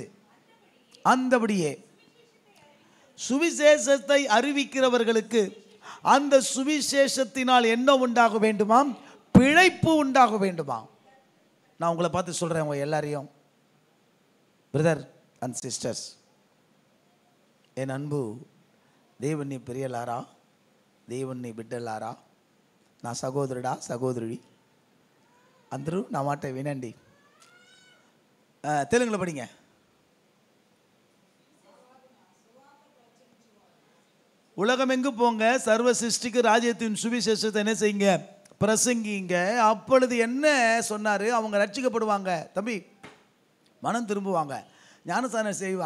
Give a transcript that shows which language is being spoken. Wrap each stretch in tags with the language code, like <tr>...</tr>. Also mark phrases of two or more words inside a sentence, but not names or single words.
<ta>அந்தபடியே சுவிசேஷத்தை அறிவிக்கிறவர்களுக்கு அந்த சுவிசேஷத்தினால் என்ன உண்டாக வேண்டுமாம், பிழைப்பு உண்டாக வேண்டுமாம். நான் உங்களை பார்த்து சொல்கிறேன், உங்கள் எல்லாரையும்,</ta> <en>brother and sisters,</en> <ta>என் அன்பு</ta> <te>దేవుని ప్రియలారా, దేవుని బిడ్డలారా, నా సహోదరుడా సహోదరుడి అందరూ నా మాట వినండి.</te> <ta>తెలుగులో படிங்க. உலகமெங்கும் போங்க, சர்வ சிருஷ்டிக்கு ராஜ்யத்தின் சுவிசேஷத்தை என்ன செய்யுங்க, பிரசங்கிங்க. அப்பொழுது என்ன சொன்னார், அவங்க ரட்சிக்கப்படுவாங்க தம்பி, மனம் திரும்புவாங்க, ஞானஸ்நானம் செய்வாங்க.</ta>